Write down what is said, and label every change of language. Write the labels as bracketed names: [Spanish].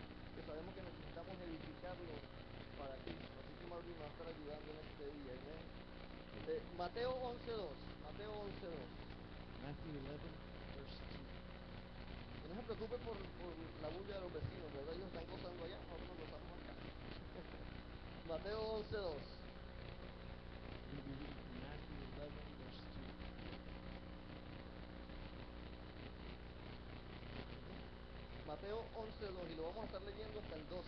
[Spanish] Que sabemos que necesitamos edificarlo para Cristo. Así que Marvin nos va a estar ayudando en este día. Amén. Mateo 11:2. Mateo 11:2. [English] Matthew 11, verse 2. [Spanish] Que no se preocupe por la bulla de los vecinos, ¿verdad? Ellos están gozando allá, nosotros gozamos acá. Mateo 11:2. [English] We'll be reading from Matthew 11, verse 2. [Spanish] Mateo 11:2 y lo vamos a estar leyendo hasta el 12.